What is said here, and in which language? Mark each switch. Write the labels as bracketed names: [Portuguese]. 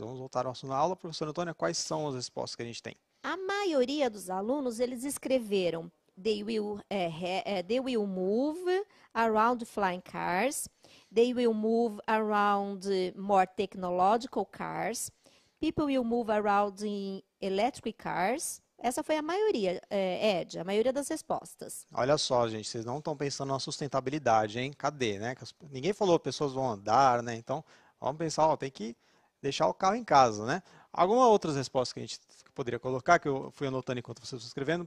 [Portuguese] Vamos voltar ao assunto da aula. Professora Antônia, quais são as respostas que a gente tem? A maioria dos alunos, eles escreveram [English] they will move around flying cars, they will move around more technological cars, people will move around in electric cars. [Portuguese] Essa foi a maioria, Ed, a maioria das respostas. Olha só, gente, vocês não estão pensando na sustentabilidade, hein? Cadê, né? Ninguém falou que pessoas vão andar, né? Então, vamos pensar, ó, tem que deixar o carro em casa, né? Algumas outras respostas que a gente poderia colocar, que eu fui anotando enquanto vocês estão escrevendo.